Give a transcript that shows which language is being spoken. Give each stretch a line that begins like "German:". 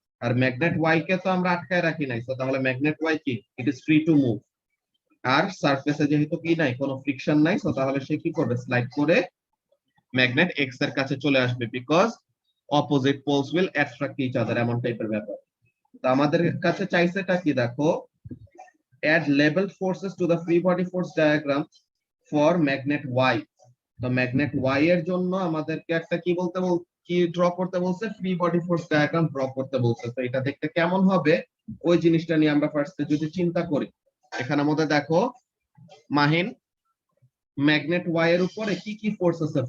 Bangla: আর magnet Y কে তো আমরা আটকায় রাখি নাই, তো তাহলে ম্যাগনেট ওয়াই কি,
English: It is free to move.
Bangla: আর সারফেসে যেহেতু কি নাই, কোনো ফ্রিকশন নাই, তো তাহলে সে কি করবে? স্লাইড করে ম্যাগনেট এক্স এর কাছে চলে আসবে,
English: because opposite poles will attract each other,
Bangla: এমন টাইপের ব্যাপার। তো আমাদের কাছে চাইছেটা কি দেখো,
English: add labeled forces to the free body force diagram for magnet Y.
Bangla: তো ম্যাগনেট ওয়াই এর জন্য আমাদেরকে একটা কি ড্র করতে বলছে? Free body force diagram draw করতে বলছে। তো এটা দেখতে কেমন হবে ওই জিনিসটা নিয়ে আমরা ফার্স্টে যদি চিন্তা করি, এখানে মধ্যে দেখো মাহিন, ম্যাগনেট ওয়াই এর উপরে কি কি ফোর্স আছে?